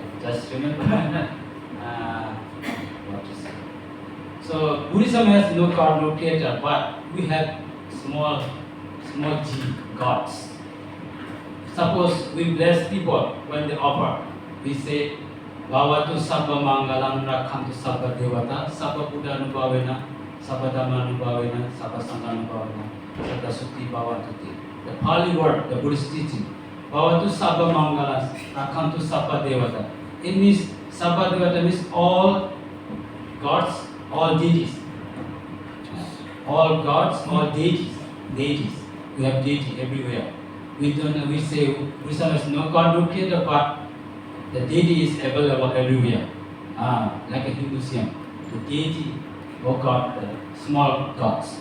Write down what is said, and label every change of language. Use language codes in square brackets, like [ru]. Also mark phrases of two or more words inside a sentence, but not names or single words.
[en] Just remember what to say. So Buddhism has no God, no creator, but we have small g gods. Suppose we bless people when they offer. We say, [pi] Bhavatu sabba mangalam rakhantu sabba devata, sabba buddha anubhavena, sabba dhamma anubhavena, sabba sangha anubhavena, sabba sutti bhavatu. [en] The Pali word, the Buddhist teaching, [pi] Bhavatu sabba mangalas rakhantu sabba devata. [en] It means [pi] sabba devata [en] means all gods, all deities. All gods, all deities. We have deity everywhere. We say Buddhism has no God, no creator, but the deity is available everywhere. Like a Hinduism, the deity or God, the small gods.